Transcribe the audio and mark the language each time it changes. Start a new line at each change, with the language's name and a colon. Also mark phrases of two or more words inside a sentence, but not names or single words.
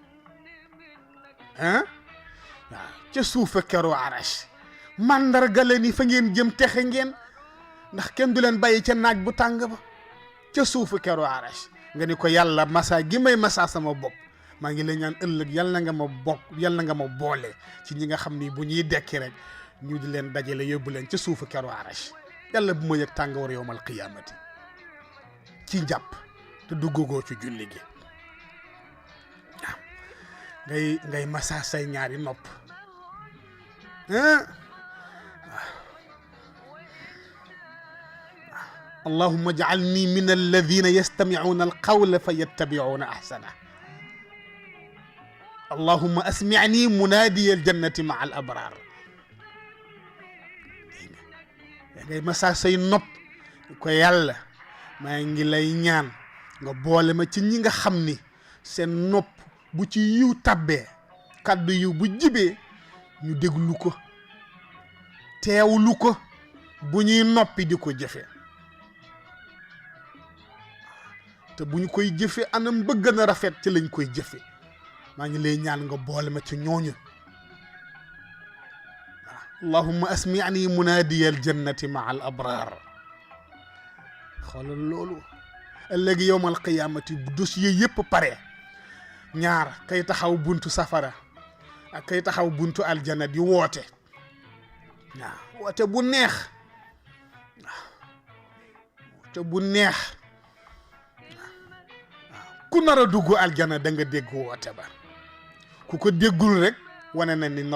Wolof: waaw ca suufa keru arash màndarga la ni fa ngeen jëm texe ngeen ndax kenn du leen bàyyi ca naaj bu tàng ba ca suufu keru arash nga ni ko yàlla masa gi may masa sama bopp maa ngi lay ñaan ëllëg yàlla na nga ma boole ci ñi nga xam ni bu ñuy dekki rek ñu di leen dajale yóbbu leen ca suufu keru arash yàlla bu ma yëg tàngoor
Arabic: يوم القيامة
Wolof: ci njàpp te duggagoo ci julli gi waaw ngay massa say ñaari nopp
Arabic: اللهم اجعلني من الذين يستمعون القول فيتبعون احسنه اللهم اسمعني منادي الجنه مع الابرار
Wolof: ngay massa say nopp ko yàlla maa ngi lay ñaan nga boole ma ci ñi nga xam ni seen nopp bu ci yiw tabbee kaddu yiw bu jibee ñu déglu ko teewlu ko bu ñuy noppi di ko jëfe te bu ñu koy jëfe anam bëgg na rafet ci lañ koy jëfe maa ngi lay ñaan nga boole ma ci ñooñu
Arabic: اللهم اسمعني منادي الجنة مع الأبرار
Wolof: xoolal loolu ëllëg
Arabic: يوم القيامة
Wolof: bu dossier yépp pare ñaar kay taxaw buntu safara ak kay taxaw buntu aljana di woote waaw woote bu neex woote bu neex ku nar a dugg aljana da nga dégg woote ba ku ko déggul rek wane na ni